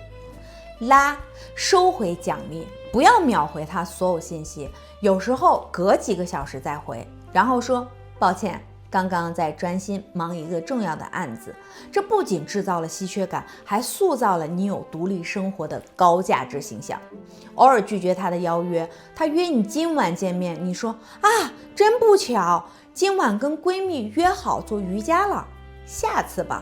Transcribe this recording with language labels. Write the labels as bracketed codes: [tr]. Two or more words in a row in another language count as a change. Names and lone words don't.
[zh] 拉，收回獎勵，不要秒回他所有信息，有時候隔幾個小時再回，然後說抱歉，剛剛在專心忙一個重要的案子。這不僅制造了稀缺感，還塑造了你有獨立生活的高價值形象。偶爾拒絕他的邀約，他約你今晚見面，你說啊，真不巧，今晚跟閨蜜約好做瑜伽了，下次吧。